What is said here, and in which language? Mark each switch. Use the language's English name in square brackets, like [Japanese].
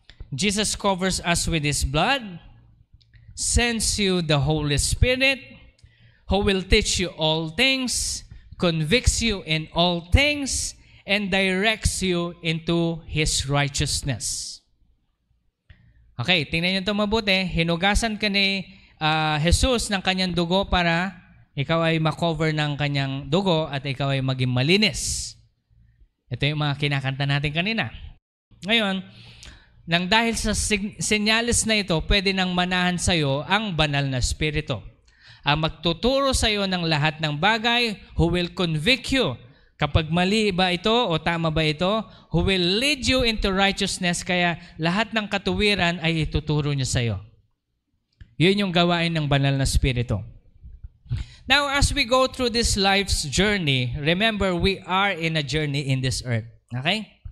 [English] Jesus covers us with His blood, sends you the Holy Spirit, who will teach you all things, convicts you in all things, and directs you into His righteousness. [Filipino] Okay, tingnan niyo ito mabuti. Hinugasan ka ni Jesus ng kanyang dugo para ikaw ay makover ng kanyang dugo at ikaw ay maging malinis. Ito yung mga kinakanta natin kanina. Ngayon, nang dahil sa senyales na ito, pwede nang manahan sa iyo ang banal na Espiritu. Ang magtuturo sa iyo ng lahat ng bagay, [English] who will convict you. [Filipino] Kapag mali ba ito o tama ba ito, [English] who will lead you into righteousness, [Filipino] kaya lahat ng katuwiran ay ituturo niya sa iyo. Yun yung gawain ng banal na Espiritu. [English] Now, as we go through this life's journey, remember, we are in a journey in this earth. Okay?